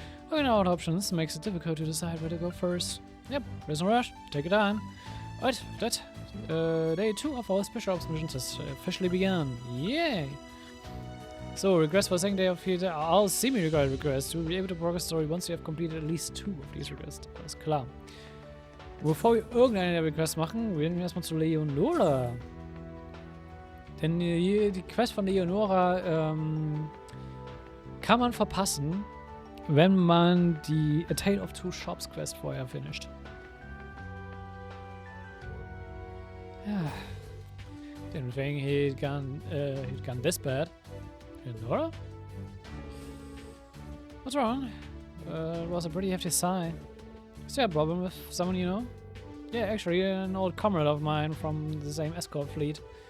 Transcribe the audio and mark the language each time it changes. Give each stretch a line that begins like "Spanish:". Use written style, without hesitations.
English: Looking at options makes it difficult to decide where to go first. Yep, there's no rush. Take your time. Right, that day 2 of our special ops missions has officially begun. Yay! So, request for second day of theater. All semi-required requests. You will be able to progress story once you have completed at least 2 of these requests.
German: Alles klar. Bevor wir irgendeine der Requests machen, gehen wir erstmal zu Leonora. Denn hier die Quest von Leonora kann man verpassen, wenn man die A Tale of Two Shops Quest vorher finisht. Ja.
English: Didn't think he'd gone this bad. Leonora? What's wrong? It was a pretty hefty sigh. Is there a problem with someone you know? Yeah, actually, an old comrade of mine from the same escort fleet.